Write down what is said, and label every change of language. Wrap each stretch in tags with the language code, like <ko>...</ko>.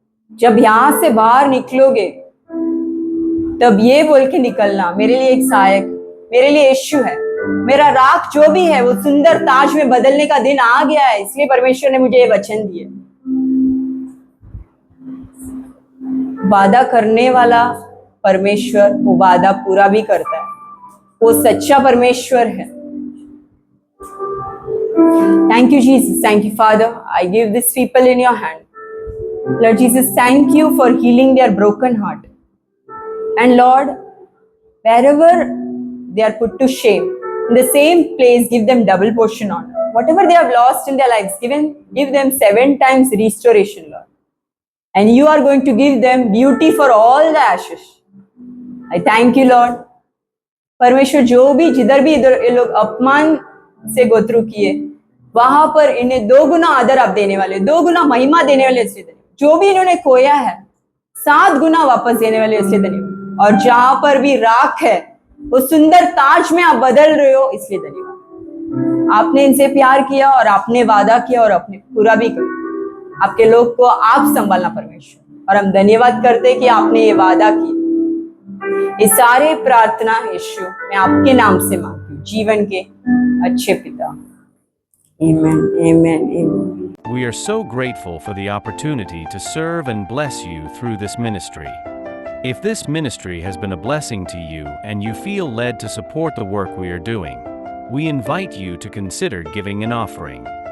<hi>जब यहां से बाहर निकलोगे तब ये बोल के निकलना, मेरे लिए एक सहायक, मेरे लिए यीशु है, मेरा राख जो भी है वो सुंदर ताज में बदलने का दिन आ गया है, इसलिए परमेश्वर ने मुझे ये वचन दिए। वादा करने वाला परमेश्वर वो वादा पूरा भी करता है, वो सच्चा परमेश्वर है।</hi> <en>Thank you, Jesus. Thank you, Father. I give these people in your hand. Lord Jesus, thank you for healing their broken heart. And Lord, wherever they are put to shame, in the same place, give them double portion honor. Whatever they have lost in their lives, give them 7 times restoration, Lord. And you are going to give them beauty for all the ashes. I thank you, Lord.</en> <hi>परमेश्वर जो भी जिधर भी इधर ये लोग अपमान से गोथ्रू किए, वहां पर इन्हें 2 गुना आदर आप देने वाले, 2 गुना महिमा देने वाले, इसलिए धन्यवाद। जो भी इन्होंने खोया है 7 गुना वापस देने वाले, इसलिए धन्यवाद। और जहां पर भी राख है वो सुंदर ताज में आप बदल रहे हो, इसलिए धन्यवाद। आपने इनसे प्यार किया और आपने वादा किया और आपने पूरा भी किया। आपके लोग को आप संभालना परमेश्वर, और हम धन्यवाद करते हैं कि आपने ये वादा किया। ये सारे प्रार्थना यीशु मैं आपके नाम से मांगती हूँ, जीवन के अच्छे पिता।</hi> <en>Amen, amen, amen. We are so grateful for the opportunity to serve and bless you through this ministry. If this ministry has been a blessing to you and you feel led to support the work we are doing, we invite you to consider giving an offering.</en>